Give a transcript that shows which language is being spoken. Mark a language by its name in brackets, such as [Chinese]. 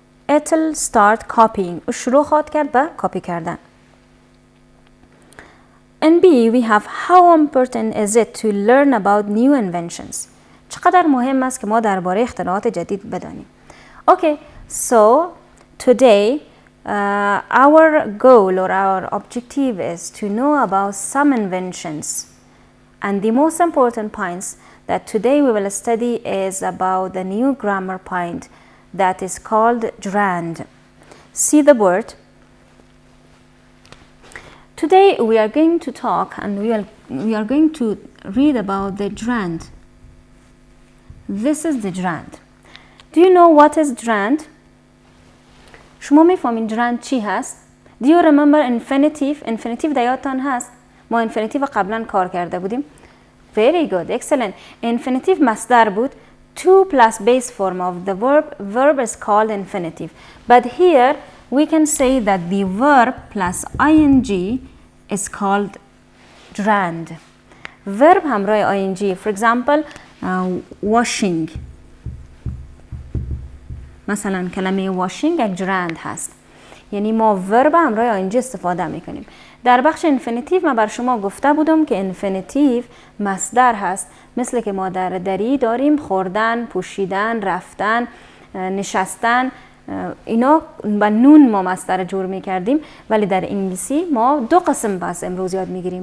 [English] it'll start copying [Persian] و شروع خواهد کرد به کپی کردن. [English] In B we have how important is it to learn about new inventions. [Persian] چقدر مهم است که ما درباره اختراعات جدید بدانیم. [English] Okay, so today our goal or our objective is to know about some inventions, and the most important points that today we will study is about the new grammar point that is called gerund. See the word. Today we are going to talk and we are going to read about the gerund. This is the gerund. Do you know what is gerund? [Persian] شما میفهمین gerund چی هست؟ [English] Do you remember infinitive? [Persian] Infinitive در یادتان هست؟ ما infinitive قبلا کار کرده بودیم. [English] Very good, excellent. [Persian] Infinitive مصدر بود. [English] To plus base form of the verb is called infinitive. But here we can say that the verb plus ing is called gerund. [Persian] Verb همراه ing. [English] For example, washing. [Persian] مثلا کلمه washing یک gerund هست. یعنی ما verb همراه ing استفاده میکنیم. در بخش infinitive من بر شما گفته بودم که infinitive مصدر هست. مثل که ما در دری داریم خوردن، پوشیدن، رفتن، نشستن، اینا با نون ما مصدر جور میکردیم، ولی در انگلیسی ما دو قسم بس امروز یاد میگیریم.